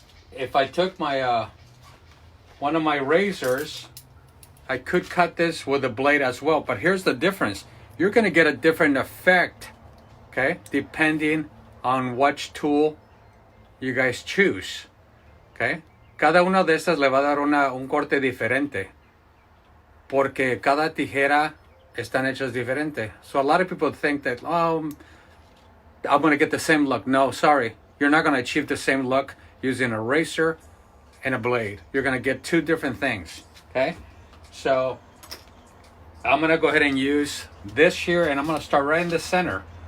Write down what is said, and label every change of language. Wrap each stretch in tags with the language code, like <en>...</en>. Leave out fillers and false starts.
<en>If I took my one of my razors, I could cut this with a blade as well, but here's the difference. You're going to get a different effect, okay, depending on which tool you guys choose, okay?</en> <es>cada una de estas le va a dar un corte diferente. Porque cada tijera están hechas diferente.</es> <en>So a lot of people think that, oh, I'm going to get the same look. No, sorry. You're not going to achieve the same look using a razor and a blade. You're going to get two different things. Okay? So I'm going to go ahead and use this here, and I'm going to start right in the center.</en>